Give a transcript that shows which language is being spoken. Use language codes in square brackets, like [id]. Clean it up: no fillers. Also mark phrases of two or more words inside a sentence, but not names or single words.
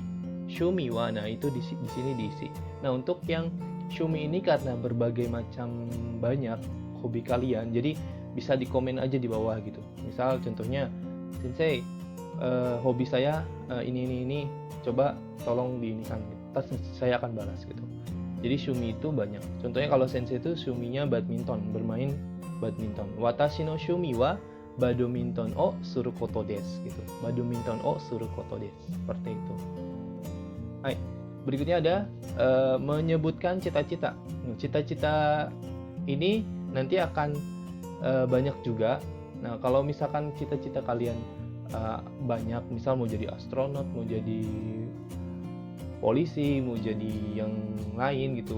[ja] 趣味は, [id] nah itu di sini diisi. Nah, untuk yang shumi ini karena berbagai macam banyak hobi kalian, jadi bisa dikomen aja di bawah gitu. Misal contohnya, Sensei, hobi saya ini, coba tolong diinikan. Terus saya akan balas gitu. Jadi shumi itu banyak. Contohnya kalau Sensei itu shuminya badminton, bermain badminton. [ja] 私の趣味はバドミントンをすることです gitu. バドミントンをすることです. [id] Seperti itu. Hai, berikutnya ada menyebutkan cita-cita. Cita-cita ini nanti akan banyak juga. Nah, kalau misalkan cita-cita kalian banyak, misal mau jadi astronot, mau jadi polisi, mau jadi yang lain gitu.